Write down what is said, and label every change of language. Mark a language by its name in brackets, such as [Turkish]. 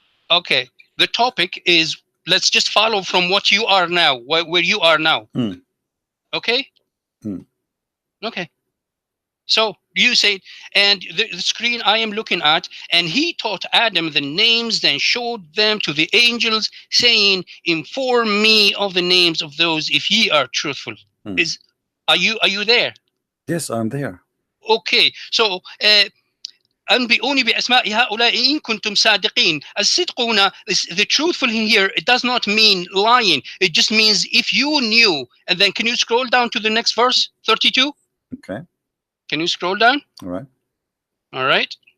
[English] Okay, the topic is, let's just follow from what you are now, where you are now. Okay. Okay. So you say, and the screen I am looking at, and he taught Adam the names, then showed them to the angels, saying, inform me of the names of those if ye are truthful. Are you there? Yes, I'm there. Okay. [Arabic] So أنبئوني بأسماء هؤلاء إن كنتم صادقين. الصدق هنا, [English] the truthful in here, it does not mean lying. It just means if you knew. And then can you scroll down to the next verse, 32? Okay. Can you scroll down? All right. All right.